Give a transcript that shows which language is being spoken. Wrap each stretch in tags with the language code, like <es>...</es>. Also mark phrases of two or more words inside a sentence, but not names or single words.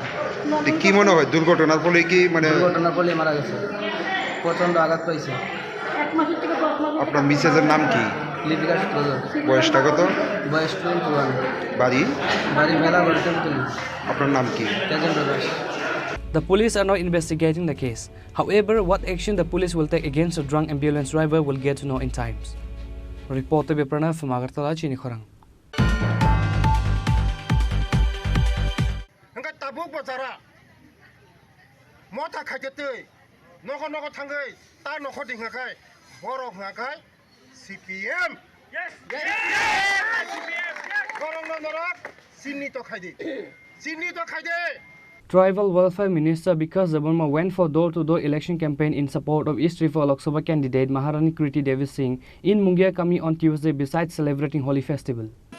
<bn>কি মনে হয় দুর্ঘটনার ফলে কি দুর্ঘটনার ফলে মারা গেছে, প্রচণ্ড আঘাত পাইছে। আপনার মিসেসের নাম কি? লিপিকা সূত্রধর। বয়সটা কত? বয়স 21। বাড়ি মেলাঘর টেম্পল। আপনার নাম কি? তেজেন্দ্র দাস।</bn> <en>The police are now investigating the case. However, what action the police will take against the drunk ambulance driver will get to know in times. Reporter by Pranav from Agartala, Chini Khorang.</en> <trp>Tabuk bazara mota khajete noko thangai ta noko dingakai borok ngakai CPM yes CPM korong norak Chini to khaide.</trp> <en>Tribal Welfare Minister Bikas Debarma went for door-to-door election campaign in support of East Tripura Lok Sabha candidate Maharani Kriti Devi Singh in Mungia Kami on Tuesday besides celebrating Holi festival.</en>